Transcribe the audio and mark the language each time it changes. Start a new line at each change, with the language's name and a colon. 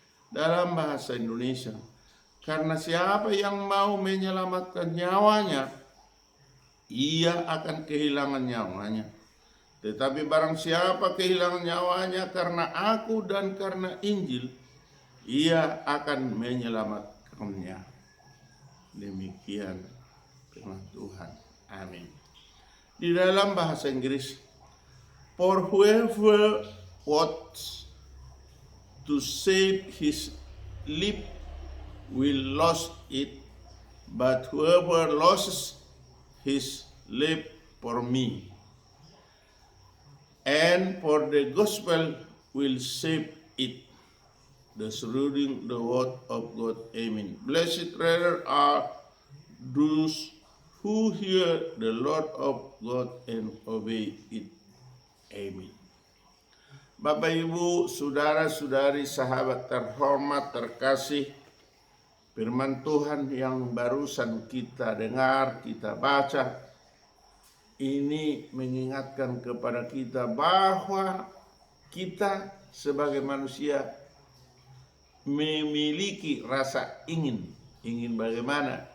Indonesian: Dalam bahasa Indonesia, karena siapa yang mau menyelamatkan nyawanya, ia akan kehilangan nyawanya. Tetapi barang siapa kehilangan nyawanya karena aku dan karena Injil, ia akan menyelamatkannya. Demikian firman Tuhan. Amin. Di dalam bahasa Inggris,
English: for whoever wants to save his life will lose it, but whoever loses his life for me and for the gospel will save it. Thus reading the word of God. Amen. Blessed rather are those who hear the word of God and obey it. Amen.
Indonesian: Bapak Ibu, saudara-saudari, sahabat terhormat terkasih, firman Tuhan yang barusan kita dengar, kita baca, ini mengingatkan kepada kita bahwa kita sebagai manusia memiliki rasa ingin bagaimana?